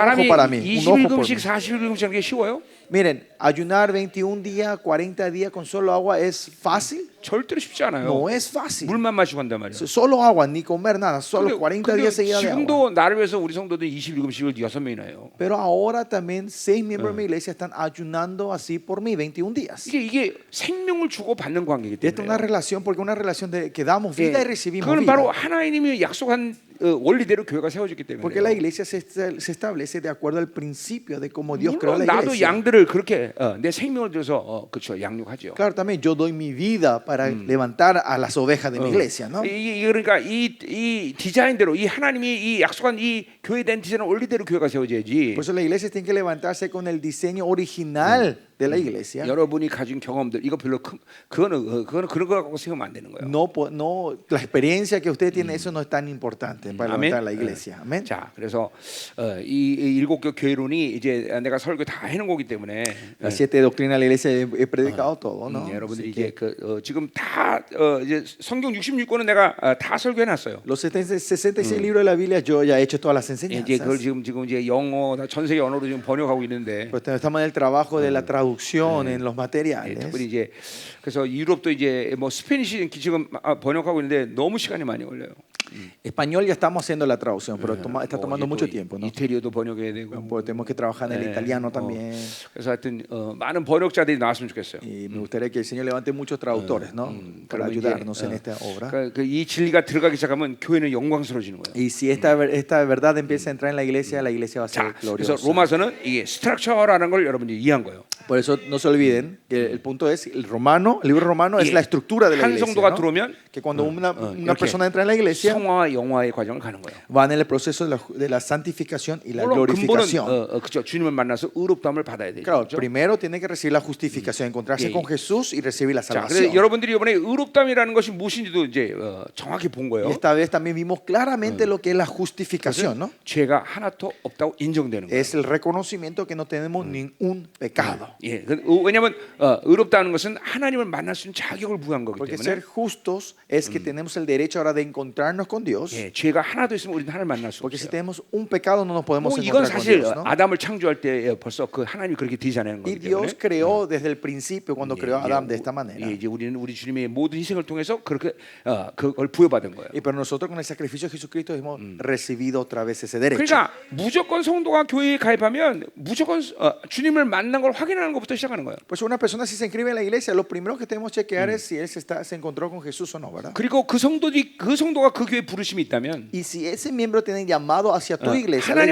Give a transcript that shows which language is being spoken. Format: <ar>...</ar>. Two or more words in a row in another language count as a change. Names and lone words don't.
<ko>사람이</ko> <es>para mí, un ojo por</es> <ko>21금식,</ko> <es>mí.</es> <ko>41금식 하는 게 쉬워요?</ko> <es>Miren, ayunar 21 días, 40 días con solo agua es fácil.</es> <ko>절대로 쉽지 않아요.</ko> <es>No es fácil.</es> <ko>물만 마시고 한단 말이에요.</ko> <es>Solo agua, ni comer nada, solo 40 días seguidos de agua.</es> <ko>지금도 나를 위해서 우리 성도들 21금식을 6명이나 해요.</ko> <es>Pero ahora también 6 miembros de mi iglesia están ayunando así por mí 21 días.</es> <ko>이게 생명을 주고 받는 관계이기</ko> <es>Y esta es una</es> <ko>때문에.</ko> <es>relación porque una relación de que damos vida y recibimos</es> <ko>그건</ko> <es>vida.</es> <ko>바로 하나님이 약속한 원리대로 교회가 세워졌기 때문에.</ko> <es>Porque la iglesia se establece de acuerdo al principio de cómo Dios creó</es> <ko>물론</ko> <es>la</es> <ko>나도</ko> <es>iglesia.</es> <ko>양들을 그렇게 내 생명을 들여서 그렇죠 양육하죠.</ko> <es>Claro, también yo doy mi vida para levantar a las ovejas de mi iglesia, ¿no?</es> <ko>그러니까 이 디자인대로 이 하나님이 이 약속한 이 교회에 대한 디자인 원리대로 교회가 세워져야지.</ko> <es>Por eso la iglesia tiene que levantarse con el diseño original de la iglesia,</es> <ko>여러분이 가진 경험들 이거 별로 그거는 그런 거 갖고 생각하면 안 되는 거예요.</ko> <es>la experiencia que usted tiene, eso no es tan importante para</es> <ko>아멘.</ko> <es>levantar la iglesia. Amén.</es> <ko>자, 그래서 이 일곱 교 교회론이 이제 내가 설교 다 해놓은 거기 때문에</ko> <es>Las 7 doctrinas de la iglesia he predicado todo, ¿no?</es> <ko>여러분들이</ko> <es>Así que</es> <ko>이제 지금 다 이제 성경 66권은 내가 다 설교해 놨어요.</ko> <es>los 66 libros de la Biblia yo ya he hecho todas las</es> <ko>이제 그걸</ko> <es>enseñanzas.</es> <ko>지금 이제 영어 전 세계 언어로 지금 번역하고 있는데</ko> <es>Pues estamos en el trabajo de la traducción en los</es> <ko>예,</ko> <es>materiales.</es> <ko>특별히 이제 그래서 유럽도 이제 뭐 스페니시 지금 번역하고 있는데 너무 시간이 많이 걸려요.</ko> <es>Español ya estamos haciendo la traducción, pero está</es> <ko>뭐</ko> <es>tomando</es> <ko>이제</ko> <es>mucho</es> <ko>또</ko> <es>tiempo, ¿no?</es> <ko>이태리어도 번역해야 되고.</ko> <es>Pues tenemos que trabajar en el italiano también.</es> <ko>그래서 하여튼 많은 번역자들이 나왔으면 좋겠어요.</ko> <es>Y me gustaría que el Señor levante muchos traductores, ¿no? Para</es> <ko>그러면</ko> <es>ayudarnos</es> <ko>이제,</ko> <es>en esta obra.</es> <ko>이 진리가 들어가기 시작하면 교회는 영광스러워지는 거예요.</ko> <es>Y si esta verdad empieza a entrar en la iglesia va a ser</es> <ko>자, 그래서</ko> <es>gloriosa.</es> <ko>로마서는 이게 스트럭처라는 걸 여러분들이 이해한 거예요.</ko> <es>Por eso no se olviden que el punto es el libro romano es</es> <ko>예,</ko> <es>la estructura de la</es> <ko>한</ko> <es>iglesia,</es> <ko>성도가</ko> <es>¿no?</es> <ko>들어오면</ko> <es>Que cuando una</es> <ko>이렇게</ko> <es>persona entra en la iglesia</es> <ko>성화와 영화의 과정을 가는 거예요.</ko> <es>van en el proceso de la santificación y la</es> <ko>물론 근본은</ko> <es>glorificación.</es> <ko>그죠. 주님을 만나서 의롭다함을 받아야 되죠.</ko> <es>Claro,</es> <ko>그죠?</ko> <es>primero tiene que recibir la justificación, encontrarse</es> <ko>예,</ko> <es>con Jesús y recibir la</es> <ko>자, 그래서</ko> <es>salvación.</es> <ko>여러분들이 이번에 의롭다함이라는 것이 무엇인지도 이제 정확히 본</ko> <es>Y</es> <ko>거예요.</ko> <es>esta vez también vimos claramente lo que es la justificación, ¿no?</es> <ko>죄가 하나도 없다고 인정되는 거예요.</ko> <es>Es el reconocimiento que no tenemos ningún pecado.</es> <ko>예, 왜냐하면 의롭다는 것은 하나님을 만날 수 있는 자격을 부여한 거기</ko> <es>Porque</es> <ko>때문에</ko> <es>ser justos es que tenemos el derecho ahora de encontrarnos con Dios.</es> <ko>예, 죄가 하나도 있으면 우리는 하나님을 만날 수</ko> <es>Porque si</es> <ko>없어요.</ko> <es>tenemos un pecado no nos podemos</es> <ko>뭐 이건</ko> <es>encontrar con</es> <ko>사실</ko> <es>Dios, ¿no?</es> <ko>아담을 창조할 때 벌써 그 하나님이 그렇게 디자인하는</ko> <es>Y</es> <ko>거기</ko> <es>Dios</es> <ko>때문에</ko> <es>creó desde el principio cuando creó a Adán de esta manera.</es> <ko>예, 이제 우리는 우리 주님의 모든 희생을 통해서 그렇게 그걸 부여받은 거예요.</ko> <es>Y pero nosotros con el sacrificio de Jesucristo hemos recibido otra vez ese derecho.</es> <ko>그러니까 무조건 성도가 교회에 가입하면 무조건 주님을 만난 걸 확인하는 것부터 시작하는 거예요.</ko> <es>Pues una persona si se inscribe en la iglesia, lo primero que tenemos que chequear es si él se encontró con Jesús o no, ¿verdad?</es> <ko>그리고 그 성도가 그 교회 부르심이 있다면</ko> <es>Y si ese miembro tiene llamado hacia tu iglesia, la</es>